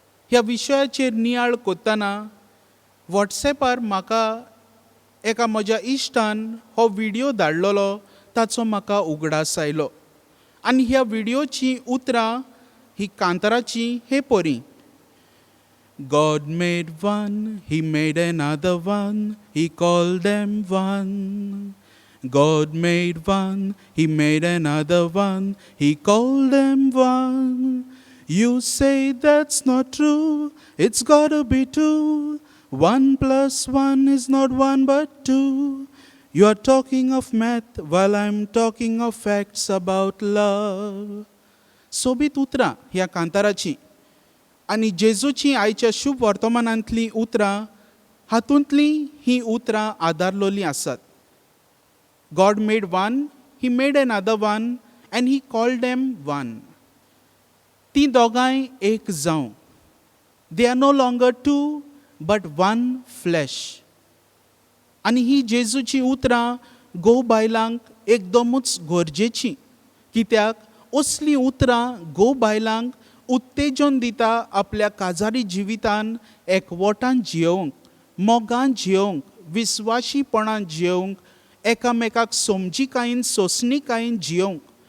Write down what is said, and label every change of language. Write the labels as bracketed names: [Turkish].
[Goan Konkani] ह्या विशयाचेर नियाळ कोत्ताना वॉट्सॅपार म्हाका एका म्हज्या इश्टान हो व्हिडियो धाडलेलो, ताचो म्हाका उगडास आयलो. आनी ह्या व्हिडियोची उतरां ही कांताराची हे परी. [English] God made one, he made another one, he called them one. God made one, he made another one, he called them one. You say that's not true, it's gotta be two. 1 plus 1 is not 1 but 2. You are talking of math while I'm talking of facts about love. [Goan Konkani] सोबीत उतरां ह्या कांताराची आनी जेजूची आयच्या शुभ वर्तमानांतलीं उतरां हातूंतलीं ही उतरां आदारलोलीं आसात. [English] God made one, he made another one, and he called them one. [Goan Konkani] तीं दोगांय एक जावं. [English] They are no longer two, but one flesh. [Goan Konkani] आनी ही जेजूची उतरां गो बायलांक एकदमूच गरजेचीं. कित्याक असलीं उतरां गो बायलांक उत्तेजन दिता आपल्या काजारी जिवितान एकवटान जियोवंक, मोगान जियोवंक, विस्वाशीपणान जियोवंक, एकामेकाक समजिकायेन सोंसणिकायेन जियोवंक.